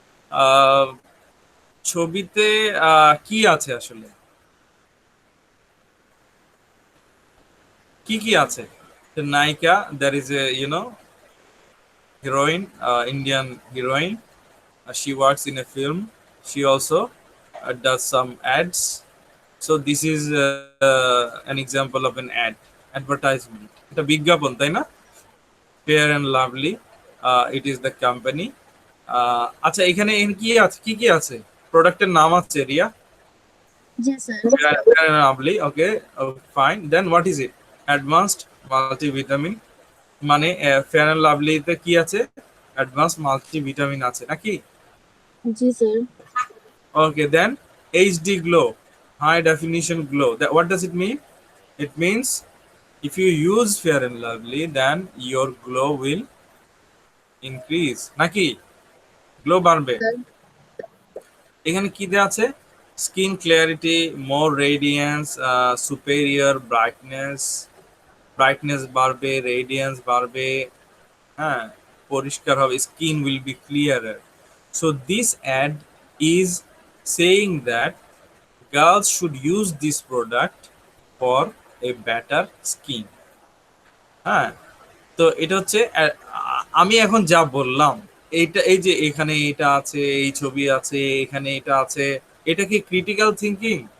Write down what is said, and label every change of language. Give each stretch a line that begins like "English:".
Bangla: আহ, ছবিতে কি আছে আসলে, কি কি আছে?
English: নায়িকা, there is a heroine, Indian heroine. She works in a film. She also does some ads. So this is an example of an ad, advertisement.
Bangla: এটা বিজ্ঞাপন, তাই না?
English: Fair and Lovely. It is the company.
Bangla: আচ্ছা, এখানে কি আছে, কি কি আছে? প্রোডাক্টের নাম আছে, রিয়া? জি sir.
English: Fair and Lovely. Okay, fine. Then what is it? Advanced multivitamin.
Bangla: মানে ফেয়ার অ্যান্ড লাভলিতে কি আছে? অ্যাডভান্স মাল্টিভিটামিন আছে নাকি? জি sir.
English: Okay, then HD glow, high definition glow. That, what does it mean? It means if you use Fair and Lovely, then your glow will increase.
Bangla: নাকি? Glow বাড়বে। Sir. এখানে কি দেওয়া আছে?
English: skin clarity, more radiance, superior brightness, brightness বাড়বে, radiance বাড়বে,
Bangla: হ্যাঁ, পরিষ্কার হবে,
English: Skin will be clearer. So this ad is saying that girls should use this product for a better skin।
Bangla: হ্যাঁ, তো এটা হচ্ছে আমি এখন যা বললাম, এইটা, এই যে এখানে এটা আছে, এই ছবি আছে, এখানে এটা আছে, এটা কি ক্রিটিক্যাল থিঙ্কিং?